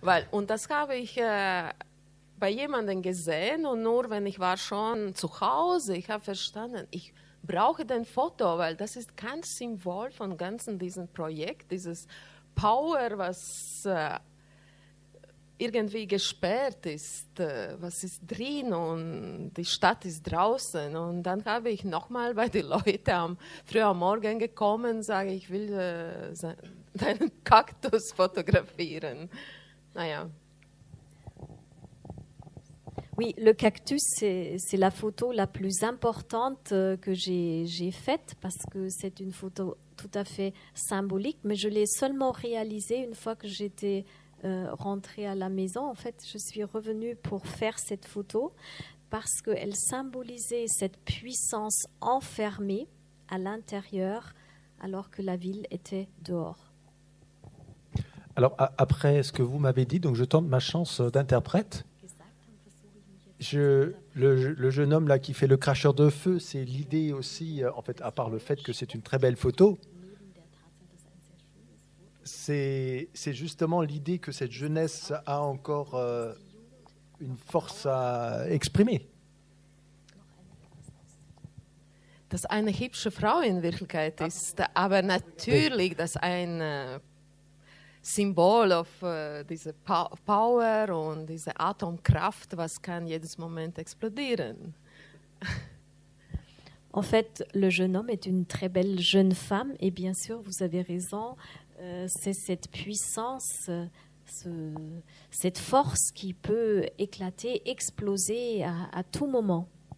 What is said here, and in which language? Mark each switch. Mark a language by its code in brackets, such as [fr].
[de] Und das habe ich bei jemandem gesehen und nur wenn ich war schon zu Hause, ich habe verstanden, ich brauche den Foto, weil das ist kein Symbol von ganzen diesem Projekt, dieses Power, was irgendwie gesperrt ist, was ist drin und die Stadt ist draußen. Und dann habe ich nochmal bei den Leuten früh am Morgen gekommen, sage ich will deinen Kaktus fotografieren. Naja. [fr] Oui, le cactus, c'est la photo la plus importante que j'ai faite parce que c'est une photo tout à fait symbolique, mais je l'ai seulement réalisée une fois que j'étais rentrée à la maison. En fait, je suis revenue pour faire cette photo parce qu'elle symbolisait cette puissance enfermée à l'intérieur alors que la ville était dehors. Alors après ce que vous m'avez dit, donc je tente ma chance d'interprète. Le jeune homme là qui fait le cracheur de feu, c'est l'idée aussi, en fait, à part le fait que c'est une très belle photo, c'est justement l'idée que cette jeunesse a encore une force à exprimer. [de] Dass eine hübsche Frau in Wirklichkeit ist, aber natürlich, dass ein Symbol auf diese Power und diese Atomkraft, was kann jedes Moment explodieren. [fr] En fait, le jeune homme est une très belle jeune femme et bien sûr, vous avez raison, c'est cette puissance, cette force qui peut éclater, exploser à tout moment.